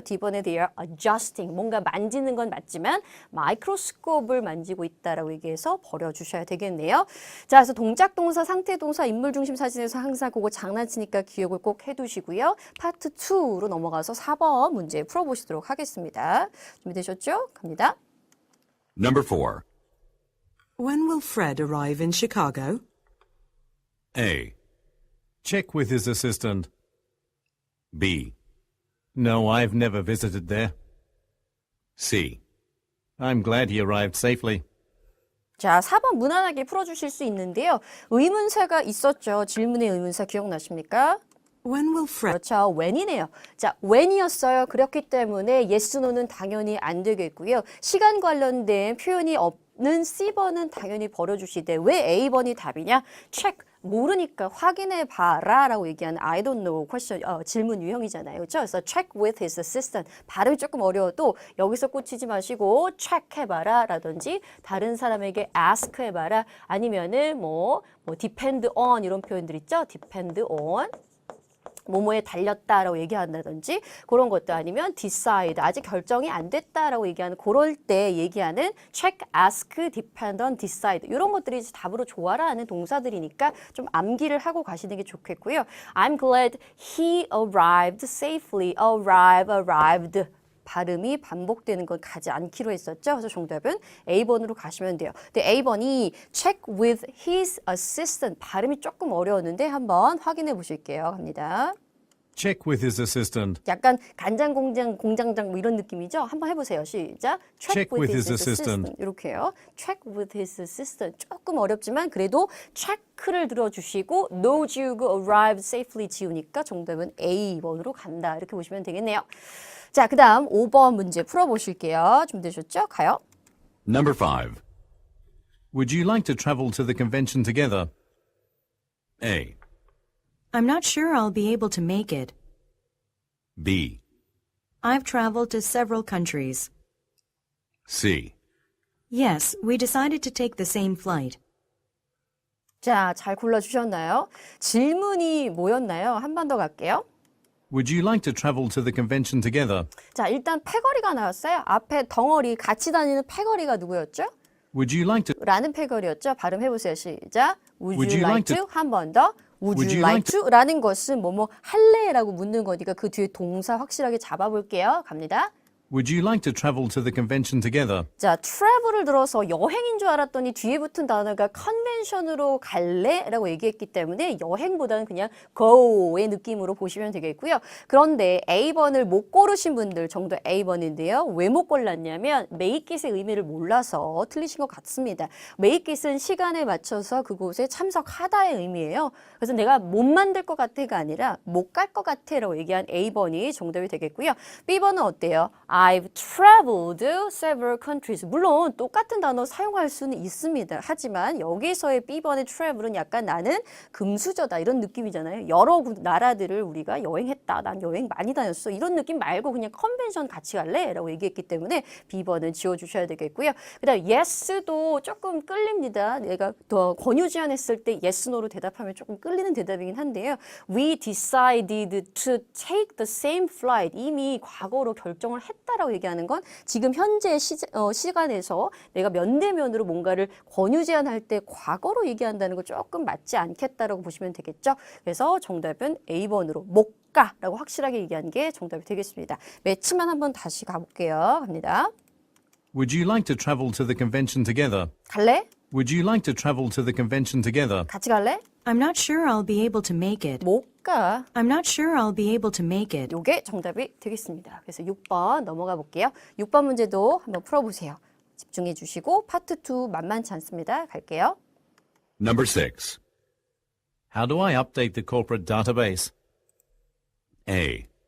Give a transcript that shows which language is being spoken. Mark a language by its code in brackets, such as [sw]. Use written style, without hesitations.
[ko] D번에 [en] they are adjusting [ko] 뭔가 만지는 건 맞지만 마이크로스코프를 만지고 있다라고 얘기해서 버려주셔야 되겠네요. 자, 그래서 동작 동사, 상태 동사, 인물 중심 사진에서 항상 그거 장난치니까 기억을 꼭 해두시고요. 파트 2로 넘어가서 4번 문제 풀어보시도록 하겠습니다. 준비되셨죠? 갑니다. [en] Number 4. When will Fred arrive in Chicago? A, Check with his assistant. B, No, I've never visited there. C. I'm glad he arrived safely. [ko] 자, 4번 무난하게 풀어주실 수 있는데요. 의문사가 있었죠. 질문의 의문사 기억나십니까? [en] When will Fred? [ko] 그렇죠. when이네요. 자, when이었어요. 그렇기 때문에 yes, no는 당연히 안 되겠고요. 시간 관련된 표현이 없는 C번은 당연히 버려주시되 왜 A번이 답이냐? [en] check. [ko] 모르니까 확인해 봐라 라고 얘기하는 [en] I don't know question, [ko] 질문 유형이잖아요. 그렇죠? [en] 그래서 check with his assistant. [ko] 발음이 조금 어려워도 여기서 꽂히지 마시고 check 해봐라 라든지 다른 사람에게 ask 해봐라 아니면은 뭐 depend on 이런 표현들 있죠? [en] depend on. [ko] 뭐뭐에 달렸다라고 얘기한다든지 그런 것도 아니면 decide 아직 결정이 안 됐다라고 얘기하는 그럴 때 얘기하는 check, ask, depend on, decide 이런 것들이 답으로 좋아라 하는 동사들이니까 좀 암기를 하고 가시는 게 좋겠고요. [en] I'm glad he arrived safely. arrived. [ko] 발음이 반복되는 건 가지 않기로 했었죠. 그래서 정답은 A번으로 가시면 돼요. 근데 A번이 [en] check with his assistant [ko] 발음이 조금 어려웠는데 한번 확인해 보실게요. 갑니다. [en] Check with his assistant. [ko] 약간 간장 공장 공장장 뭐 이런 느낌이죠? 한번 해보세요. 시작. [en] Check with his assistant. [ko] 이렇게요. [en] Check with his assistant. [ko] 조금 어렵지만 그래도 체크를 들어주시고 No Jug arrived safely 지우니까 정답은 A번으로 간다. 이렇게 보시면 되겠네요. 자, 그 다음 5번 문제 풀어보실게요. 준비되셨죠? 가요. [en] Number 5. Would you like to travel to the convention together? A. I'm not sure I'll be able to make it. B. I've traveled to several countries. C. Yes, we decided to take the same flight. [ko] 자, 잘 골라주셨나요? 질문이 뭐였나요? 한 번 더 갈게요. [en] Would you like to travel to the convention together? [ko] 자, 일단 패거리가 나왔어요. 앞에 덩어리, 같이 다니는 패거리가 누구였죠? [en] Would you like to [ko] 라는 패거리였죠. 발음해보세요. 시작. Would [en] Would you you like like to? 한 번 더. Would Would you you like like [ko] to? 라는 것은 뭐뭐 할래? 라고 묻는 거니까 그 뒤에 동사 확실하게 잡아볼게요. 갑니다. [en] Would you like to travel to the convention together? [ko] 자, travel을 들어서 여행인 줄 알았더니 뒤에 붙은 단어가 convention으로 갈래? 라고 얘기했기 때문에 여행보다는 그냥 go의 느낌으로 보시면 되겠고요. 그런데 A번을 못 고르신 분들 정도 A번인데요. 왜 못 골랐냐면 make it의 의미를 몰라서 틀리신 것 같습니다. make it은 시간에 맞춰서 그곳에 참석하다의 의미예요. 그래서 내가 못 만들 것 같아가 아니라 못 갈 것 같아 라고 얘기한 A번이 정답이 되겠고요. B번은 어때요? [en] I've traveled several countries. [ko] 물론 똑같은 단어 사용할 수는 있습니다. 하지만 여기서의 B번의 travel은 약간 나는 금수저다 이런 느낌이잖아요. 여러 나라들을 우리가 여행했다. 난 여행 많이 다녔어. 이런 느낌 말고 그냥 컨벤션 같이 갈래? 라고 얘기했기 때문에 B번은 지워주셔야 되겠고요. 그 다음 yes도 조금 끌립니다. 내가 더 권유 제안했을 때 yes, no로 대답하면 조금 끌리는 대답이긴 한데요. [en] We decided to take the same flight. [ko] 이미 과거로 결정을 했다라고 얘기하는 건 지금 현재 시간에서 내가 면대면으로 뭔가를 권유 제안할 때 과거로 얘기한다는 거 조금 맞지 않겠다라고 보시면 되겠죠. 그래서 정답은 A번으로 못 가라고 확실하게 얘기한 게 정답이 되겠습니다. 매치만 한번 다시 가볼게요. 갑니다. [en] Would you like to travel to the convention together? [ko] 갈래? [en] Would you like to travel to the convention together? [ko] 같이 갈래? [en] I'm not sure I'll be able to make it. [ko] 못 가. [en] I'm not sure I'll be able to make it. [ko] 요게 정답이 되겠습니다. 그래서 6번 넘어가 볼게요. 6번 문제도 한번 풀어보세요. 집중해 주시고 파트 2 만만치 않습니다. 갈게요. [en] Number 6. How do I update the corporate database? A.